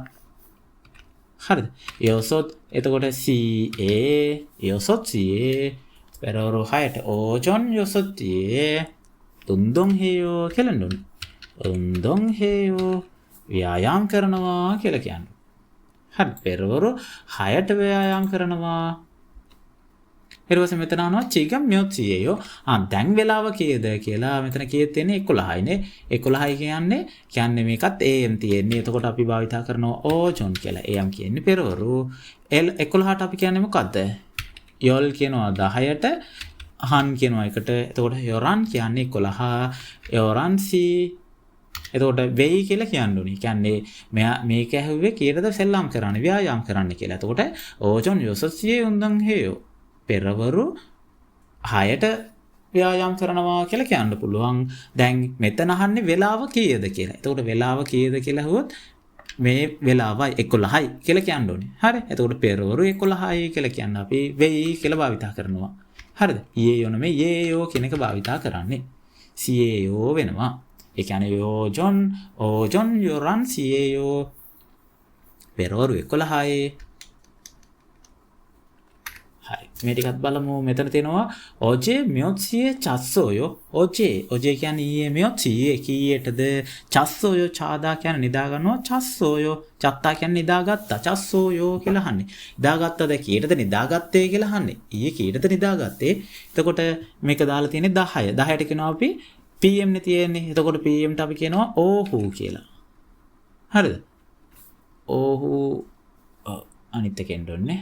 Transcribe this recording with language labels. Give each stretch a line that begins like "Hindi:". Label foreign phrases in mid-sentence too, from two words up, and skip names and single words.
Sinhala: හරිද? යොසොත්. එතකොට CA යොසොත් CA පෙරවරු 6ට
Korean: 오전 여섯 운동해요
Sinhala: කියලා නෝනේ.
Korean: 운동해요
Sinhala: ව්‍යායාම් කරනවා කියලා කියන්නේ. හරි, පෙරවරු 6ට ව්‍යායාම් කරනවා. ඊට පස්සේ මෙතන අහනවා
Korean: 지금 몇 시예요?
Sinhala: දැන් වෙලාව කීයද කියලා මෙතන කීයක් තියෙන්නේ 11යිනේ. 11යි කියන්නේ මේකත් AM තියෙන්නේ. එතකොට අපි භාවිතා කරනවා ඕජොන් කියලා. AM කියන්නේ පෙරවරු. 11ට අපි කියන්නේ මොකද්ද? යොල් කියනවා 10ට, හන් කියනවා 1ට. එතකොට යොරන් කියන්නේ 11. යොරන්සි එතකොට වෙයි කියලා කියන්න ඕනේ. කියන්නේ මෙයා මේක ඇහුවේ කීයටද සෙල්ලම් කරන්නේ, ව්‍යායාම් කරන්න කියලා.
Korean: එතකොට ඕජොන් 6시에 운동해요.
Sinhala: පෙරවරු 6ට ව්‍යායාම් කරනවා කියලා කියන්න පුළුවන්. දැන් මෙතන අහන්නේ වෙලාව කීයද කියලා. එතකොට වෙලාව කීයද කියලා අහුවොත් මේ වෙලාවයි 11යි කියලා කියන්න ඕනේ. හරි. එතකොට පෙරවරු 11යි කියලා කියන්න අපි වෙයි කියලා භාවිතා කරනවා. හරිද? ඊයෝ නෙමෙයි යේයෝ කියන එක භාවිතා කරන්නේ. සියේයෝ වෙනවා. ඒ කියන්නේ
Korean: 오전 열한 시예요
Sinhala: පෙරවරු 11යි. හරි. මේ ටිකත් බලමු. මෙතන තියෙනවා
Korean: 어제 몇 시에 잤어요?
Sinhala: 어제 කියන්නේ ඊයේ
Korean: 몇 시에
Sinhala: කීයටද?
Korean: 잤어요 자다
Sinhala: කියන්නේ නිදා ගන්නවා.
Korean: 잤어요 잤다
Sinhala: කියන්නේ නිදාගත්තා. 잤어요 කියලා අහන්නේ. නිදාගත්තද කීයටද නිදාගත්තේ කියලා අහන්නේ. ඊයේ කීයටද නිදාගත්තේ? එතකොට මේක දාලා තියෙන්නේ 10. 10ට කියනවා අපි PM නේ තියෙන්නේ. එතකොට PM ට අපි කියනවා ඕහු කියලා. හරිද? ඕහු අනිත් එකෙන් දෙන්නේ.